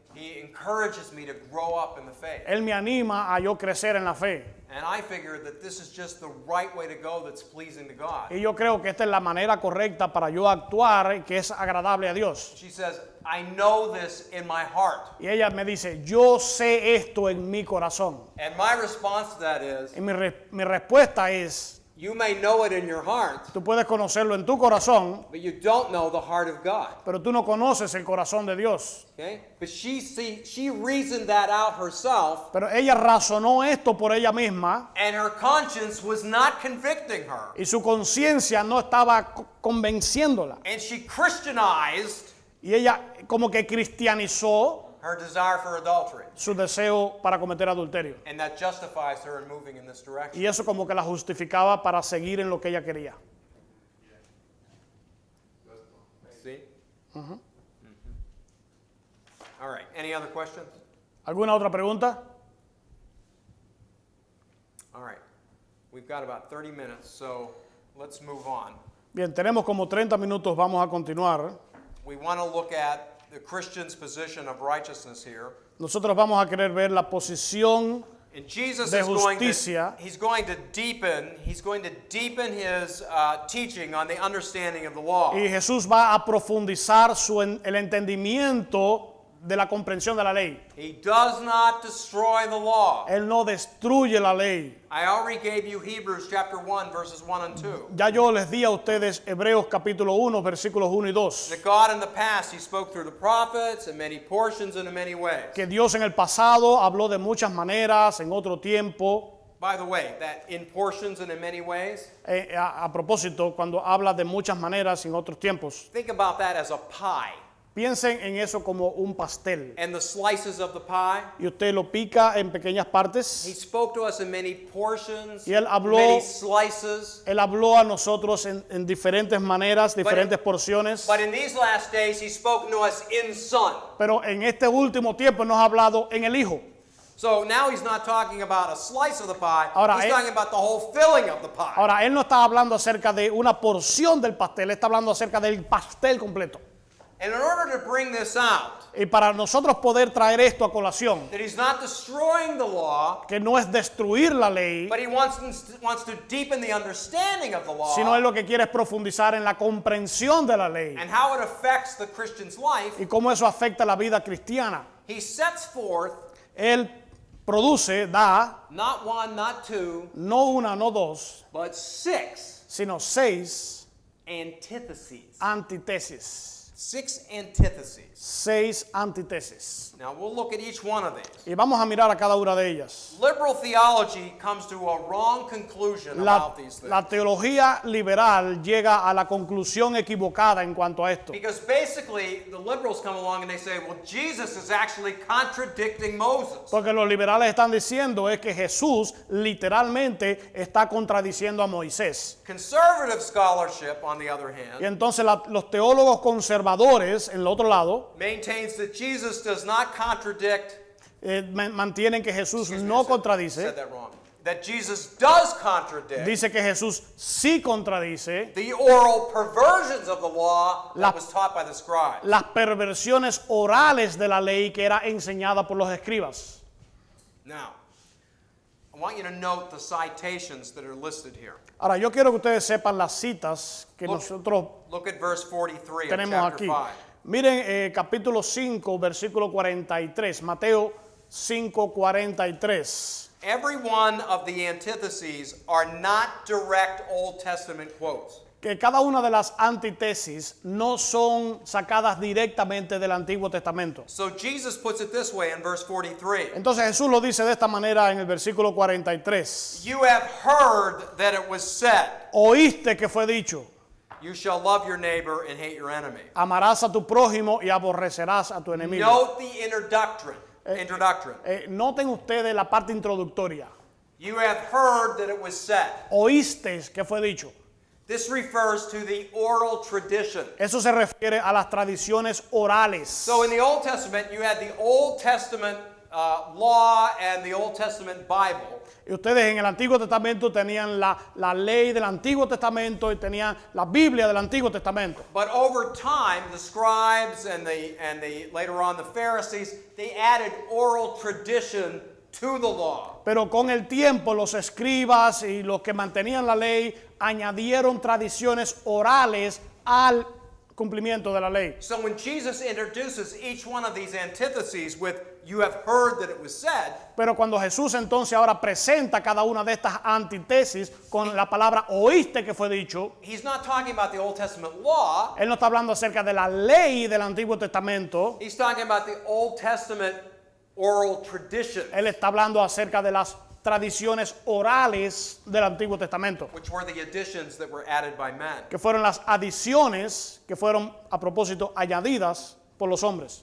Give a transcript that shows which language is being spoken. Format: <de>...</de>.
<en>He encourages me to grow up in the faith.</en> <es>él me anima a yo crecer en la fe.</es> <en>And I figure that this is just the right way to go that's pleasing to God.</en> <es>Y yo creo que esta es la manera correcta para yo actuar que es agradable a Dios.</es> <en>She says, I know this in my heart.</en> <es>Y ella me dice, yo sé esto en mi corazón.</es> <en>And my response to that is,</en> <es>Y mi respuesta es,</es> <en>you may know it in your heart,</en> <es>tú puedes conocerlo en tu corazón,</es> <en>but you don't know the heart of God.</en> <es>pero tú no conoces el corazón de Dios.</es> <en>Okay? But she reasoned that out herself,</en> <es>Pero ella razonó esto por ella misma</es> <en>and her conscience was not convicting her.</en> <es>y su conciencia no estaba convenciéndola.</es> <en>And she Christianized</en> <es>Y ella como que cristianizó</es> <en>her desire for adultery.</en> <es>su deseo para cometer adulterio.</es> <en>And that justifies her in moving in this direction.</en> <es>Y eso como que la justificaba para seguir en lo que ella quería.</es> <en>See? All right. Any other questions?</en> <es>¿Alguna otra pregunta?</es> <en>All right. We've got about 30 minutes, so let's move on.</en> <es>Bien, tenemos como 30 minutos, vamos a continuar.</es> <en>We want to look at the Christian's position of righteousness here.</en> <es>Nosotros vamos a querer ver la posición</es> <en>And Jesus</en> <es>de</es> <en>is going</en> <es>justicia.</es> <en>to, he's going to deepen his teaching on the understanding of the law.</en> <es>y Jesús va a profundizar el entendimiento de la comprensión de la ley.</es> <en>He does not destroy the law.</en> <es>Él no destruye la ley.</es> <en>I already gave you Hebrews chapter 1 verses 1 and 2.</en> <es>Ya yo les di a ustedes Hebreos capítulo 1, versículos 1 y 2.</es> <en>That God in the past, he spoke through the prophets in many portions and in many ways.</en> <es>Que Dios en el pasado habló de muchas maneras, en otro tiempo.</es> <en>By the way, that in portions and in many ways,</en> <es>A propósito, cuando habla de muchas maneras en otros tiempos,</es> <en>think about that as a pie.</en> <es>piensen en eso como un pastel.</es> <en>And the slices of the pie,</en> <es>Y usted lo pica en pequeñas</es> <en>he</en> <es>partes.</es> <en>spoke to us in many portions,</en> <es>Y él habló-</es> <en>many slices.</en> <es>Él habló a nosotros en diferentes maneras, diferentes porciones.</es> <en>But in these last days, he spoke to us in Son.</en> <es>Pero en este último tiempo nos ha hablado en el Hijo.</es> <en>So now he's not talking about a slice of the pie,</en> <es>Ahora,</es> <en>he's talking about the whole filling of the pie.</en> <es>Ahora, él no está hablando acerca de una porción del pastel, él está hablando acerca del pastel completo.</es> <en>And in order to bring this out,</en> <es>Y para nosotros poder traer esto a colación,</es> <en>that he's not destroying the law,</en> <es>que no es destruir la ley,</es> <en>but he wants to deepen the understanding of the law</en> <es>sino él lo que quiere es profundizar en la comprensión de la ley</es> <en>and how it affects the Christian's life.</en> <es>y cómo eso afecta la vida cristiana.</es> <en>He sets forth</en> <es>Él produce, da,</es> <en>not one, not two,</en> <es>no una, no dos,</es> <en>but 6</en> <es>sino 6</es> <en>antitheses.</en> <es>antítesis.</es> <en>6 antitheses.</en> <es>6 antítesis.</es> <en>Now we'll look at each one of these.</en> <es>Y vamos a mirar a cada una de ellas.</es> <en>Liberal theology comes to a wrong conclusion</en> <es>La,</es> <en>about these things.</en> <es>la teología liberal llega a la conclusión equivocada en cuanto a esto.</es> <en>Because basically, the liberals come along and they say, well, Jesus is actually contradicting Moses.</en> <es>Porque los liberales están diciendo es que Jesús literalmente está contradiciendo a Moisés.</es> <en>Conservative scholarship, on the other</en> <es>Y entonces los teólogos conservadores, en el otro lado,</es> <en>maintains that Jesus does not contradict.</en> <es>mantienen que Jesús</es> <en>Excuse me,</en> <es>no</es> <en>said</en> <es>contradice.</es> <en>that wrong. That Jesus does contradict</en> <es>Dice que Jesús sí contradice</es> <en>the oral perversions of the law</en> <es>La-</es> <en>that was taught by the scribes.</en> <es>las perversiones orales de la ley que era enseñada por los escribas.</es> <en>Now, I want you to note the citations that are listed here.</en> <es>Ahora, yo quiero que ustedes sepan las citas que</es> <en>Look-</en> <es>nosotros</es> <en>Look at verse 43 of</en> <es>tenemos</es> <en>chapter 5.</en> <es>Miren capítulo 5, versículo 43, Mateo 5, 43.</es> <en>Every one of the antitheses are not direct Old Testament quotes.</en> <es>Que cada una de las antítesis no son sacadas directamente del Antiguo Testamento.</es> <en>So Jesus puts it this way in verse 43.</en> <es>Entonces Jesús lo dice de esta manera en el versículo 43.</es> <en>You have heard that it was said,</en> <es>Oíste que fue dicho,</es> <en>you shall love your neighbor and hate your enemy.</en> <es>amarás a tu prójimo y aborrecerás a tu enemigo.</es> <en>Note the introduction.</en> <es>Noten ustedes la parte introductoria.</es> <en>You have heard that it was said.</en> <es>Oíste que fue dicho.</es> <en>This refers to the oral tradition.</en> <es>Eso se refiere a las tradiciones orales.</es> <en>So in the Old Testament, you had the Old Testament law and the Old Testament Bible.</en> <es>Y ustedes en el Antiguo Testamento tenían la ley del Antiguo Testamento y tenían la Biblia del Antiguo Testamento.</es> <en>But over time, the scribes and later on the Pharisees, they added oral tradition to the law.</en> <es>Pero con el tiempo los escribas y los que mantenían la ley añadieron tradiciones orales al cumplimiento de la ley.</es> <en>So when Jesus introduces each one of these antitheses with you have heard that it was said,</en> <es>Pero cuando Jesús entonces ahora presenta cada una de estas antítesis con la palabra oíste que fue dicho,</es> <en>he's not talking about the Old Testament law.</en> <es>Él no está hablando acerca de la ley del Antiguo Testamento,</es> <en>He's talking about the Old Testament oral tradition,</en> <es>Él está hablando acerca de las tradiciones orales del Antiguo Testamento,</es> <en>which were the additions that were added by men.</en> <es>que fueron las adiciones que fueron a propósito añadidas por los hombres.</es>